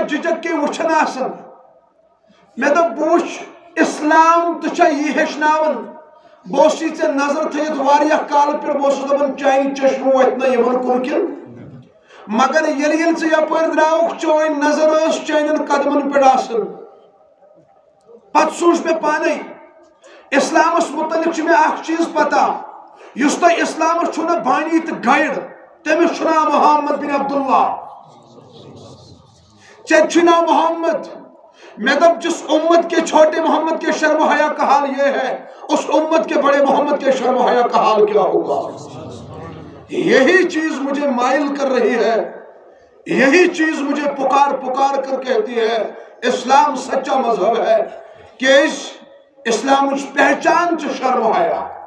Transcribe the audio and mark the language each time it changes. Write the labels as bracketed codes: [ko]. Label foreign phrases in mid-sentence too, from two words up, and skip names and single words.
[ks] جِجک کے وٕچھان آسان مےٚ دوٚپ بہٕ وٕچھ اسلام تہٕ چھا یی ہیٚچھناوان بہٕ اوسُے ژےٚ نظر تھٲیِتھ واریاہ کالہٕ پٮ۪ٹھ بہٕ اوسُس دپان چانہِ چشمہٕ وۄتھِ نہ یِمن کُن کِنۍ مگر ییٚلہِ ژٕ یپٲرۍ درٛاوُکھ چٲنۍ نظر ٲس چانٮ۪ن قدمن پٮ۪ٹھ آسان پتہٕ سوٗنٛچ مےٚ پانے اسلامس متعلق چھُ مےٚ اکھ چیٖز پتہ یُس تۄہہِ اسلامس چھُو نہ بانی تہٕ گایڈ تٔمِس چھُ ناو محمد بن عبداللہ ژےٚ چھُے ناو محمد [ur] میں دب جس امت کے چھوٹے محمد کے شرم و حیا کا حال یہ ہے اس امت کے بڑے محمد کے شرم و حیا کا حال کیا ہوگا یہی چیز مجھے مائل کر رہی ہے یہی چیز مجھے پکار پکار کر کہتی ہے اسلام سچا مذہب ہے کہ اس اسلام پہچان چ شرم و حیا